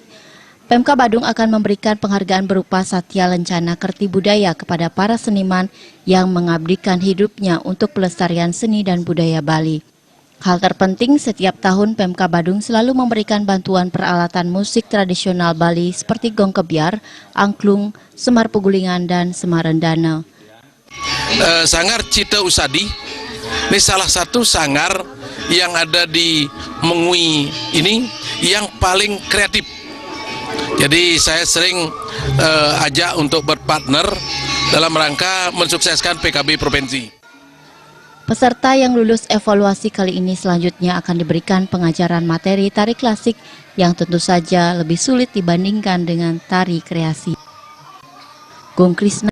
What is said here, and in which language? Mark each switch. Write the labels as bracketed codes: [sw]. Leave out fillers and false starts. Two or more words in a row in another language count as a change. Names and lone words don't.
[id] Pemka Badung akan memberikan penghargaan berupa Satya Lencana Kerti Budaya kepada para seniman yang mengabdikan hidupnya untuk pelestarian seni dan budaya Bali. Hal terpenting, setiap tahun Pemka Badung selalu memberikan bantuan peralatan musik tradisional Bali seperti gong kebiar, angklung, semar pugulingan, dan semar rendana. Sanggar Cita Usadi ini salah satu sanggar yang ada di Mengwi ini yang paling kreatif. Jadi saya sering ajak untuk berpartner dalam rangka mensukseskan PKB Provinsi. Peserta yang lulus evaluasi kali ini selanjutnya akan diberikan pengajaran materi tari klasik yang tentu saja lebih sulit dibandingkan dengan tari kreasi. Gung Krisna